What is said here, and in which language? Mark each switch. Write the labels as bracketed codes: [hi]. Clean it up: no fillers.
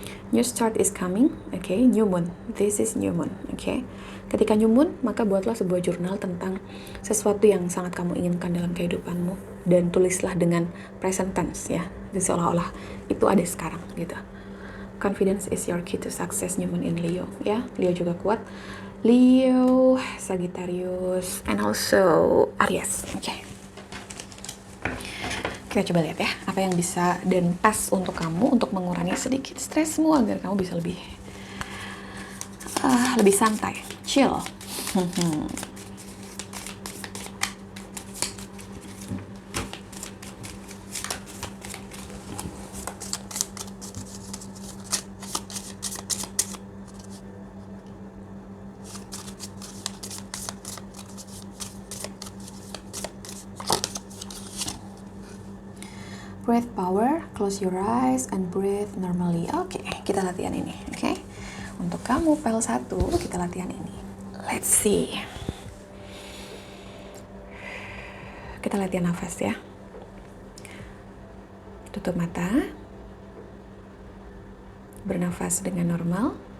[en] New start is coming, oke, new moon. This is new moon, oke. [id] Ketika new moon, maka buatlah sebuah jurnal tentang sesuatu yang sangat kamu inginkan dalam kehidupanmu dan tulislah dengan present tense ya. Jadi seolah-olah itu ada sekarang gitu. [en] Confidence is your key to success, new moon in Leo ya. [id] Leo juga kuat. [en] Leo, Sagittarius, and also Aries, oke. [id] Kita coba lihat ya, apa yang bisa dan pas untuk kamu untuk mengurangi sedikit stresmu agar kamu bisa lebih santai, chill. [en] Breath power, close your eyes and breathe normally. [id] Oke, kita latihan ini, oke? Untuk kamu pel 1, kita latihan ini. [en] Let's see. [id] Kita latihan nafas ya. Tutup mata. Bernafas dengan normal.